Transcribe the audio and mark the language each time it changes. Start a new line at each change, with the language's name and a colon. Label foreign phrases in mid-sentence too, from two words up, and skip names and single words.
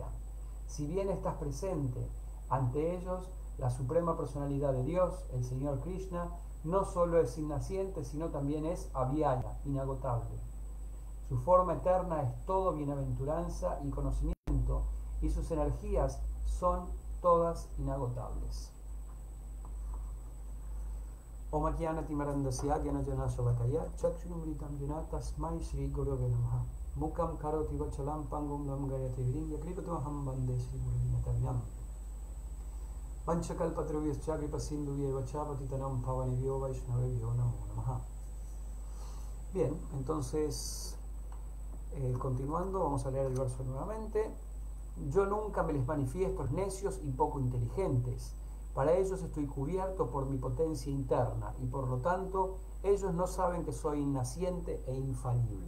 Spanish: Si bien estás presente ante ellos, la Suprema Personalidad de Dios, el Señor Krishna, no solo es innaciente, sino también es avyaya, inagotable. Su forma eterna es todo bienaventuranza y conocimiento, y sus energías son todas inagotables.
Sanskrit: Om Ajnana-timirandasya Jnana-Jana-Shavakaya Chakshurumritam Jana Tasmai Shri Gurave Namaha Mukam Karoti Vachalam Pangum Lam Gayate Viringa Kripatamaham Bande Shri Gurvinatavyam Panchakalpatruvyaschya Kripasindhuvya Patitanam Pavanivyo Vaishnavevyo Namo Namaha.
Spanish: Bien, entonces continuando, vamos a leer el verso nuevamente. Yo nunca me les manifiesto necios y poco inteligentes. Para ellos estoy cubierto por mi potencia interna y por lo tanto ellos no saben que soy innaciente e infalible.